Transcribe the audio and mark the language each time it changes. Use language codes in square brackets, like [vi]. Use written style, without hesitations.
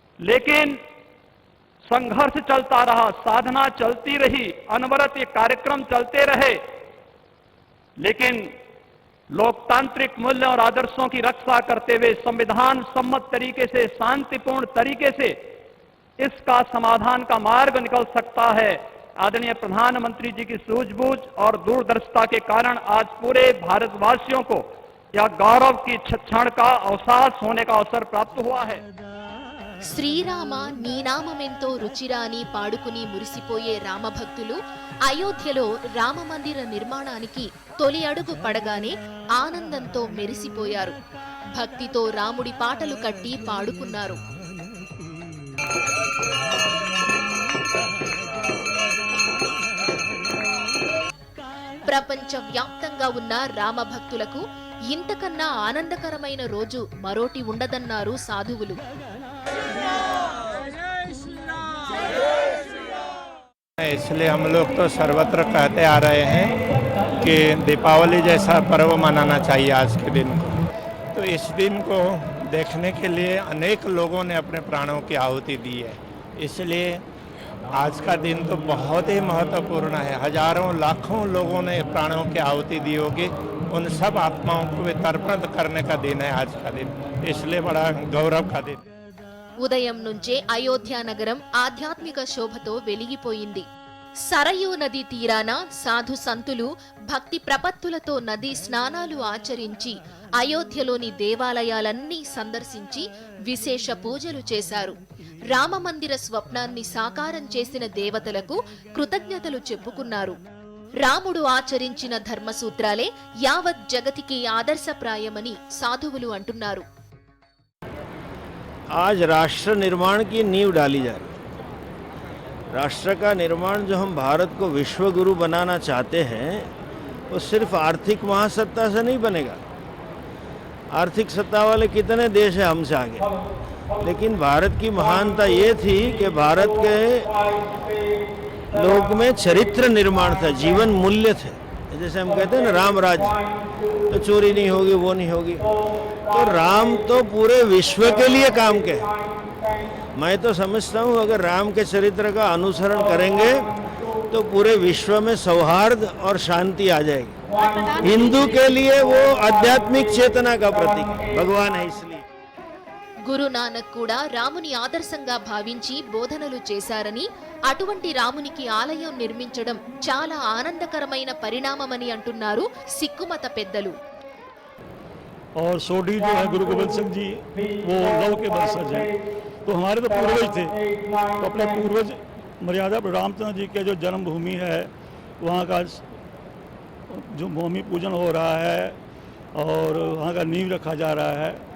[hi] लेकिन संघर्ष चलता रहा, साधना चलती रही, अनवरत ये कार्यक्रम चलते रहे, लेकिन लोकतांत्रिक मूल्य और आदर्शों की रक्षा करते हुए संविधान सम्मत तरीके से, शांतिपूर्ण तरीके से इसका समाधान का मार्ग निकल सकता है. आदरणीय प्रधानमंत्री जी की सूझबूझ और दूरदर्शिता के कारण आज पूरे भारतवासियों को यह गौरव की क्षण का अवसाद होने का अवसर प्राप्त हुआ है. [te] శ్రీరామ నీ నామమెంతో రుచిరా అని పాడుకుని మురిసిపోయే రామభక్తులు అయోధ్యలో రామమందిర నిర్మాణానికి తొలి అడుగు పడగానే ఆనందంతో మెరిసిపోయారు. భక్తితో రాముడి పాటలు కట్టి పాడుకున్నారు. ప్రపంచ వ్యాప్తంగా ఉన్న రామభక్తులకు ఇంతకన్నా ఆనందకరమైన రోజు మరోటి ఉండదన్నారు సాధువులు. [hi] इसलिए हम लोग तो सर्वत्र कहते आ रहे हैं कि दीपावली जैसा पर्व मनाना चाहिए आज के दिन को. तो इस दिन को देखने के लिए अनेक लोगों ने अपने प्राणों की आहुति दी है. इसलिए आज का दिन तो बहुत ही महत्वपूर्ण है. हजारों लाखों लोगों ने प्राणों की आहुति दी होगी. उन सब आत्माओं को तर्पण करने का दिन है आज का दिन. इसलिए बड़ा गौरव का दिन. [te] ఉదయం నుంచే అయోధ్య నగరం ఆధ్యాత్మిక శోభతో వెలిగిపోయింది. సరయూ నది తీరాన సాధు సంతులు భక్తి ప్రపత్తులతో నదీ స్నానాలు ఆచరించి అయోధ్యలోని దేవాలయాలన్నీ సందర్శించి విశేష పూజలు చేశారు. రామమందిర స్వప్నాన్ని సాకారం చేసిన దేవతలకు కృతజ్ఞతలు చెప్పుకున్నారు. రాముడు ఆచరించిన ధర్మసూత్రాలే యావత్ జగతికి ఆదర్శప్రాయమని సాధువులు అంటున్నారు. [hi] आज राष्ट्र निर्माण की नींव डाली जा रही है. राष्ट्र का निर्माण जो हम भारत को विश्व गुरु बनाना चाहते हैं वो सिर्फ आर्थिक महासत्ता से नहीं बनेगा. आर्थिक सत्ता वाले कितने देश हैं हमसे आगे, लेकिन भारत की महानता ये थी कि भारत के लोग में चरित्र निर्माण था, जीवन मूल्य थे. जैसे हम कहते हैं ना राम राज्य, तो चोरी नहीं होगी, वो नहीं होगी. तो राम तो पूरे विश्व के लिए काम के हैं. मैं तो समझता हूँ अगर राम के चरित्र का अनुसरण करेंगे तो पूरे विश्व में सौहार्द और शांति आ जाएगी. हिंदू के लिए वो आध्यात्मिक चेतना का प्रतीक भगवान है. इसलिए [te] గురునానక్ కూడా రాముని ఆదర్శంగా భావించి బోధనలు చేశారని, అటువంటి రామునికి ఆలయం నిర్మించడం చాలా ఆనందకరమైన పరిణామమని అంటున్నారు సిక్కుమత పెద్దలు. [hi] और सोडी जो है गुरु गोविंद सिंह जी वो लव के वंशज हैं, तो हमारे तो पूर्वज थे. तो अपने पूर्वज मर्यादा रामचंद्र जी के जो जन्मभूमि है वहाँ का जो भूमि पूजन हो रहा है और वहाँ का नींव रखा जा रहा है.